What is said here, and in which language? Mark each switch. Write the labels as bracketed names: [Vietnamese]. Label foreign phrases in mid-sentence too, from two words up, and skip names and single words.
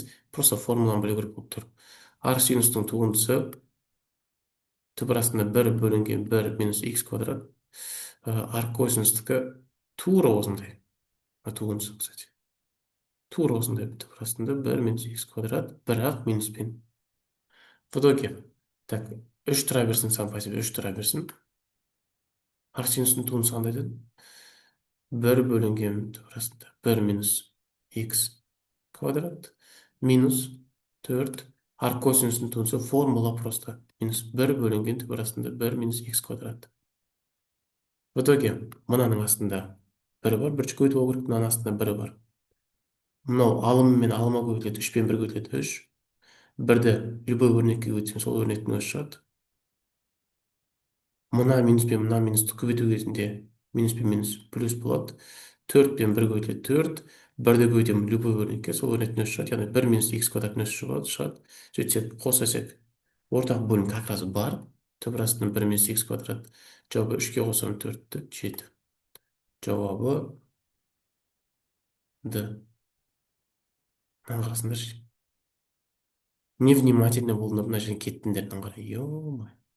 [Kazakh] Просто формуланы білу керек болып тұр. Арсинустың туындысы түп астында 1 бөлінген 1 минус х квадрат. Аркосинустікі тура осындай. Туындысы, кстати. Тура осындай түп астында 1 минус х квадрат, бірақ минуспен. [Russian] В итоге, так, [Kazakh] 3 тұра берсін, [Russian] сам по себе [Kazakh] 3 тұра берсін. Арсинустың туындысы қандай деді? 1 бөлінген түп астында 1 минус х квадрат минус 4. Аркосинустың туындысы формула просто. Минус 1 бөлінген түп астында 1 минус х квадрат. [Russian] В итоге, [Kazakh] мынаның астында 1 бар, бірінші көбейтіп алу керек, мынаның астында 1 бар. Мынау алым мен алыма көбейтіледі, 3 пен 1 көбейтіледі, 3. Бірді любой өрнекке көбейтсең, сол өрнектің өзі шығады. Мына минус пен мына минусты көбейту кезінде минус пен минус плюс болады. 4 пен 1 көбейтіледі, 4. Бірді көбейтемін любой өрнекке, сол өрнектің өзі шығады. Яғни 1 минус х квадраттың өзі шығады. Сөйтсек, қосасек, ортақ бөлім [Russian] как раз [Kazakh] бар. Түп астынан 1 минус х квадрат. Жауабы 3-ке қосам 4-ті 7. Жауабы Д. Мынаны қарасыңдаршы. Невнимательно болыңдар, мына жерден кеттіңдерден қарай. [Russian] Ё-май.